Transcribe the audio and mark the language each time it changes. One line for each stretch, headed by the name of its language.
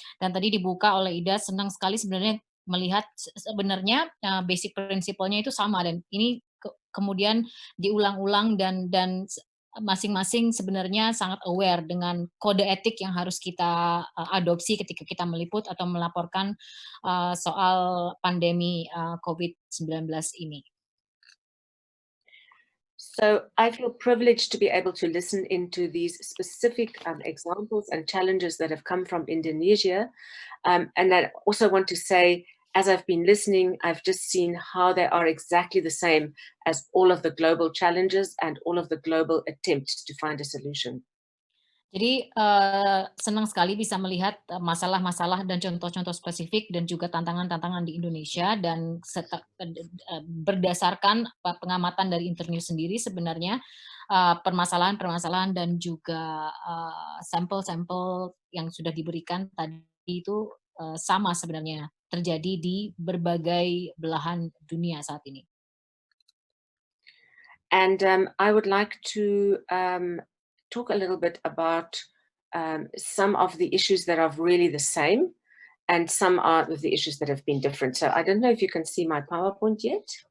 Indonesian: Dan tadi dibuka oleh Ida, senang sekali sebenarnya melihat sebenarnya basic prinsipalnya itu sama, dan ini kemudian diulang-ulang dan masing-masing sebenarnya sangat aware dengan kode etik yang harus kita adopsi ketika kita meliput atau melaporkan soal pandemi COVID-19 ini.
English: So I feel privileged to be able to listen into these specific examples and challenges that have come from Indonesia. And I also want to say, as I've been listening, I've just seen how they are exactly the same as all of the global challenges and all of the global attempts to find a solution.
Indonesian: Jadi senang sekali bisa melihat masalah-masalah dan contoh-contoh spesifik dan juga tantangan-tantangan di Indonesia dan berdasarkan pengamatan dari Internews sendiri sebenarnya permasalahan-permasalahan dan juga sampel-sampel yang sudah diberikan tadi itu sama sebenarnya terjadi di berbagai belahan dunia saat ini.
English: And I would like to talk a little bit about some of the issues that are really the same and some are of the issues that have been different. So I don't know if you can see my PowerPoint yet.